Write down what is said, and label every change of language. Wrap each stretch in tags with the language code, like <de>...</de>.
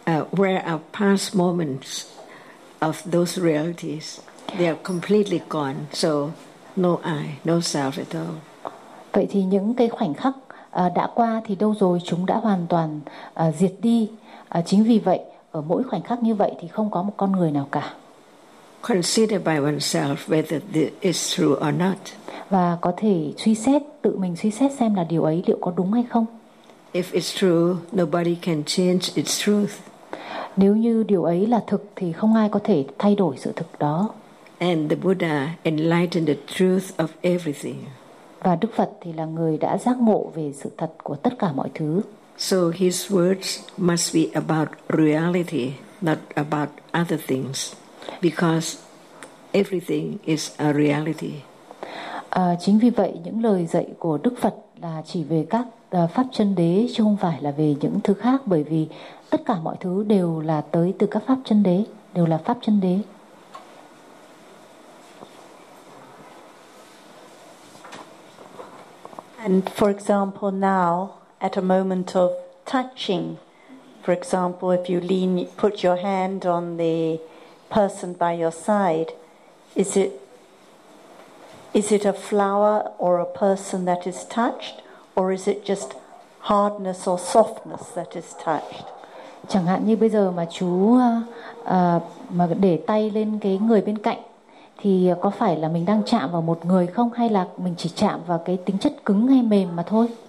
<en>Where are past moments of those realities? They are completely gone. So no I, no self at all.</en> <vi>Vậy thì những cái khoảnh khắc đã qua thì đâu rồi, chúng đã hoàn toàn diệt đi. Chính vì vậy, ở mỗi khoảnh khắc như vậy thì không có một con người nào cả.</vi> <en>Consider by oneself whether this is true or not.</en> <vi>Và có thể suy xét, tự mình suy xét xem là điều ấy liệu có đúng hay không.</vi> <en>If it's true, nobody can change its truth.</en> <vi>Nếu như điều ấy là thực thì không ai có thể thay đổi sự thực đó.</vi> <en>And the Buddha enlightened the truth of everything.</en> <vi>Và Đức Phật thì là người đã giác ngộ về sự thật của tất cả mọi thứ.</vi> <en>So his words must be about reality, not about other things, because everything is a reality.</en> <vi>Chính vì vậy, những lời dạy của Đức Phật là chỉ về các pháp chân đế, chứ không phải là về những thứ khác, bởi vì tất cả mọi thứ đều là tới từ các pháp chân đế, đều là pháp chân đế.</vi> <en>And for example, now at a moment of touching, for example, if you lean, put your hand on the person by your side, is it a flower or a person that is touched, or is it just hardness or softness that is touched?</en> <vi>Chẳng hạn như bây giờ mà chú mà để tay lên cái người bên cạnh, thì có phải là mình đang chạm vào một người không, hay là mình chỉ chạm vào cái tính chất cứng hay mềm mà thôi?</vi>